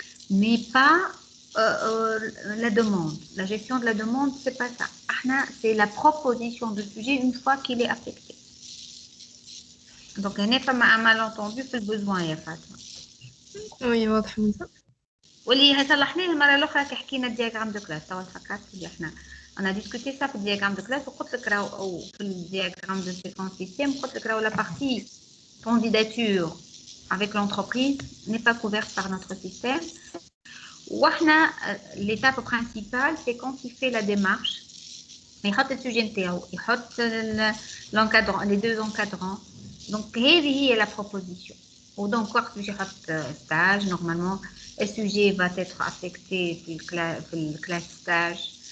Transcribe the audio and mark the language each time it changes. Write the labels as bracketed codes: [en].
[fr] Mais pas la demande. La gestion de la demande, c'est pas ça. C'est la proposition de sujet une fois qu'il est affecté. Donc, il n'y a pas un malentendu sur le besoin, il y a Fatma. Oui, [ar] واضح [fr] من ça. [ar] واللي هيصلحني المرة الأخرى كي حكينا الدياغرام دو كلاس توا فكرت اللي [fr] on a discuté ça [ar] في الدياغرام دو كلاس وقلت لك راهو في الدياغرام دو سيكونس سيستيم قلت لك راهو [fr] la partie candidature avec l'entreprise n'est pas couverte par notre système. [ar] وإحنا [fr] l'étape principale c'est quand il fait la démarche [ar] يحط السوجي نتاعو يحط [fr] l'encadrant les deux encadrants donc [ar] هذه هي la proposition. [fr] Ou donc, quand tu as stage, normalement, le sujet va être affecté pour le classe stage.